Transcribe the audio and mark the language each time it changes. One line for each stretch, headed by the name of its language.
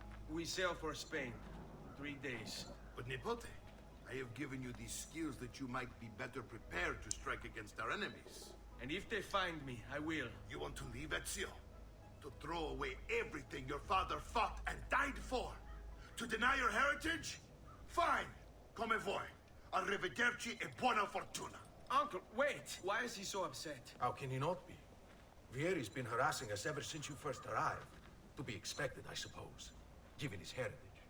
English: We sail for Spain. 3 days. But Nipote, I have given you these skills that you might be better prepared to strike against our enemies. And if they find me, I will. You want to leave, Ezio? To throw away everything your father fought and died for? To deny your heritage? Fine.
Italian: Come voi. Arrivederci e buona fortuna.
English: Uncle, wait! Why is he so upset? How can he not be? Vieri's been harassing us ever since you first arrived. To be expected, I suppose, given his heritage.